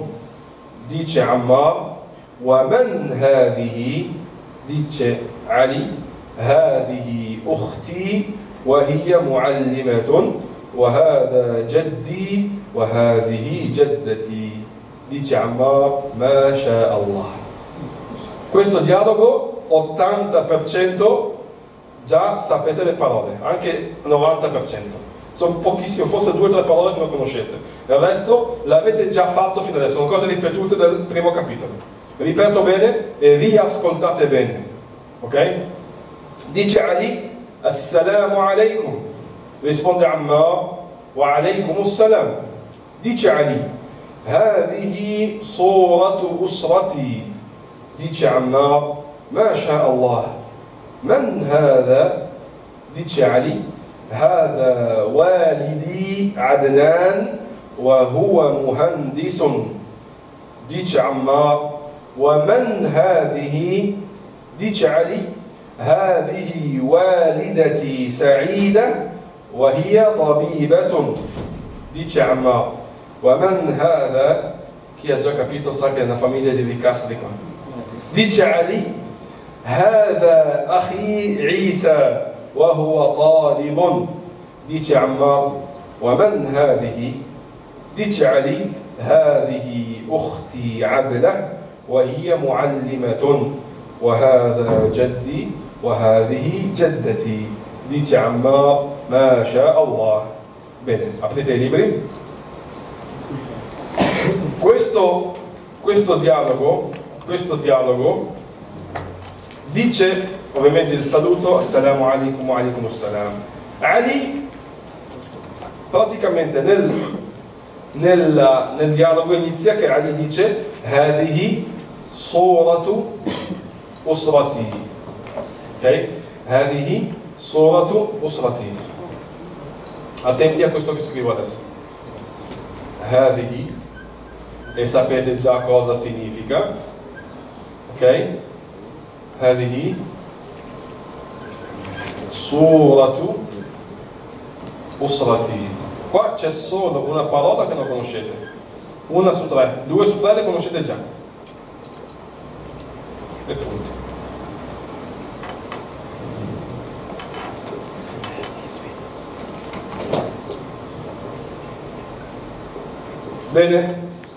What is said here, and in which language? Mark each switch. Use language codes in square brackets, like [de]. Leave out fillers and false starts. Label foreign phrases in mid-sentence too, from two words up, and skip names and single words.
[ar] Dice Ammar: ومن هذه؟ Dice علي: هذه أختي وهي معلمة وهذا جدي وهذه جدتي. Dice Ammar: ما شاء الله. [it] Questo dialogo 80% già sapete le parole, anche 90%. Sono pochissime, forse 2 o 3 parole che non conoscete. Il resto l'avete già fatto fino adesso, sono cose ripetute del primo capitolo. Ripeto bene e riascoltate bene. Ok? Dice Ali: [ar] السلام عليكم. Risponde Ammar: وعليكم السلام. Dice Ali: هذه صورة أسرتي. Dice Ammar: ما شاء الله. من هذا؟ Dice علي: هذا والدي عدنان وهو مهندس. Dice عمار: ومن هذه؟ Dice علي: هذه والدتي سعيدة وهي طبيبة. Dice عمار: ومن هذا? [it] Chi ha già capito sa che è una famiglia di ricassi di qua. [ar] Dice علي: هذا أخي عيسى وهو طالب. Dice عمار: ومن هذه؟ Dice علي: هذه أختي عبلة وهي معلمة وهذا جدي وهذه جدتي. Dice عمار: ما شاء الله. [it] Bene, aprite i libri. Questo dialogo dice ovviamente il saluto: [ar] السلام عليكم وعليكم السلام. [it] Ali praticamente nel dialogo inizia che Ali dice: [ar] هذه صورة أسرتي. Ok? هذه صورة أسرتي. [it] Attenti a questo che scrivo adesso. هذه, e sapete già cosa significa. [ar] Ok? هذه صورة أسرتي. [it] Qua c'è solo una parola che non conoscete. 1 su 3, 2 su 3 le conoscete già. E punto. Bene.